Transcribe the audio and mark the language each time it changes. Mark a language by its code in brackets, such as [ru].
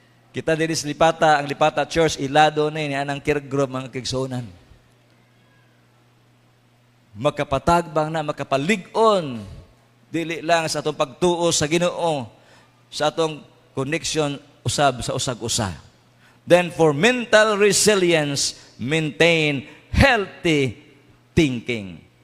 [ceb] Kita din sa Lipata, ang Lipata Church, ilado na yun, anang care group, mga kigsunan. Makapatagbang na, makapalig-on, dili lang sa atong pagtuo sa Ginoo, sa atong connection, usab sa usag-usa. [en] Then for mental resilience, maintain healthy thinking.